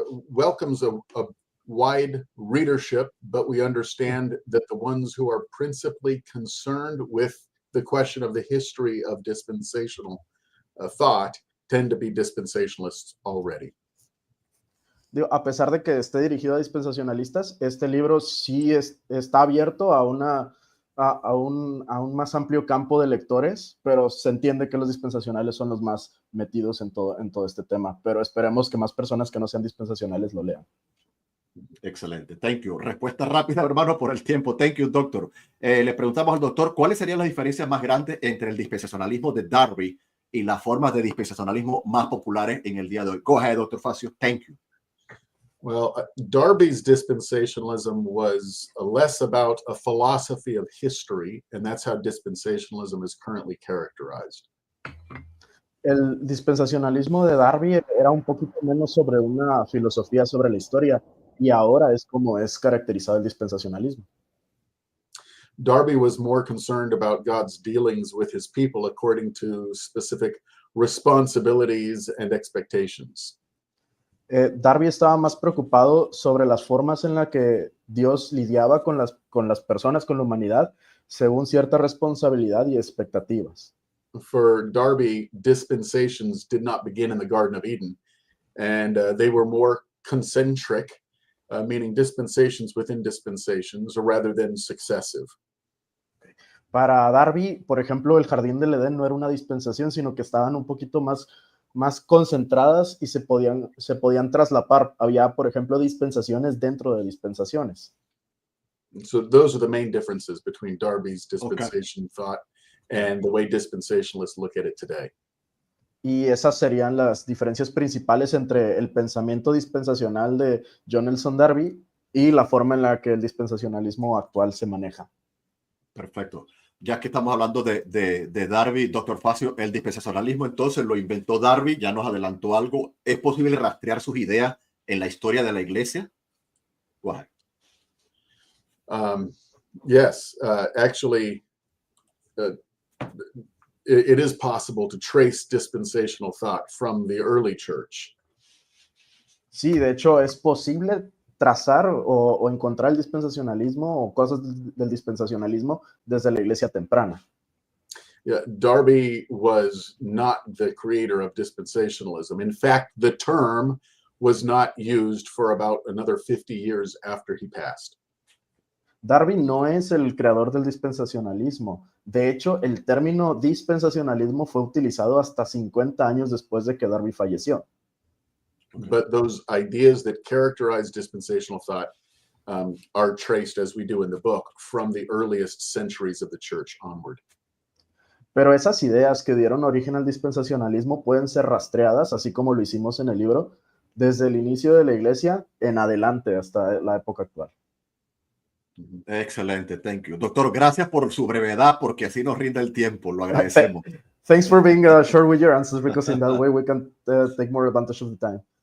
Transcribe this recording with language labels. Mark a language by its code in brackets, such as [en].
[en] welcomes a wide readership, but we understand that the ones who are principally concerned with the question of the history of dispensational thought tend to be dispensationalists already. [es] A pesar de que esté dirigido a dispensacionalistas, este libro sí está abierto a un más amplio campo de lectores, pero se entiende que los dispensacionales son los más metidos en todo este tema, pero esperemos que más personas que no sean dispensacionales lo lean. Excelente, [en] thank you. [es] Respuesta rápida, hermano, por el tiempo. [en] Thank you, [es] doctor. Le preguntamos al doctor, ¿cuáles serían las diferencias más grandes entre el dispensacionalismo de Darby y las formas de dispensacionalismo más populares en el día de hoy? [en] Go ahead, Dr. Facio. Thank you. Well, Darby's dispensationalism was less about a philosophy of history, and that's how dispensationalism is currently characterized. [es] El dispensacionalismo de Darby era un poquito menos sobre una filosofía sobre la historia, y ahora es como es caracterizado el dispensacionalismo. [en] Darby was more concerned about God's dealings with his people according to specific responsibilities and expectations. [es] Darby estaba más preocupado sobre las formas en las que Dios lidiaba con las personas, con la humanidad, según cierta responsabilidad y expectativas. [en] For Darby, dispensations did not begin in the Garden of Eden, and they were more concentric, meaning dispensations within dispensations, rather than successive. [es] Para Darby, por ejemplo, el Jardín del Edén no era una dispensación, sino que estaban un poquito más concentradas y se podían traslapar. Había, por ejemplo, dispensaciones dentro de dispensaciones. [en] So those are the main differences between Darby's dispensation thought and the way dispensationalists look at it today. [es] Y esas serían las diferencias principales entre el pensamiento dispensacional de John Nelson Darby y la forma en la que el dispensacionalismo actual se maneja. Perfecto. Ya que estamos hablando de Darby, doctor Facio, el dispensacionalismo entonces lo inventó Darby, ya nos adelantó algo. ¿Es posible rastrear sus ideas en la historia de la iglesia? [en] Wow. Yes, actually, it is possible to trace dispensational thought from the early church. [es] Sí, de hecho, es posible trazar o encontrar el dispensacionalismo o cosas del dispensacionalismo desde la iglesia temprana. [en] Yeah, Darby was not the creator of dispensationalism. In fact, the term was not used for about another 50 years after he passed. [es] Darby no es el creador del dispensacionalismo. De hecho, el término dispensacionalismo fue utilizado hasta 50 años después de que Darby falleció. [en] But those ideas that characterize dispensational thought are traced, as we do in the book, from the earliest centuries of the church onward. [es] Pero esas ideas que dieron origen al dispensacionalismo pueden ser rastreadas, así como lo hicimos en el libro, desde el inicio de la iglesia en adelante hasta la época actual. Excelente, [en] thank you. [es] Doctor, gracias por su brevedad, porque así nos rinde el tiempo, lo agradecemos. [en] Thanks for being short with your answers, because in that way we can take more advantage of the time.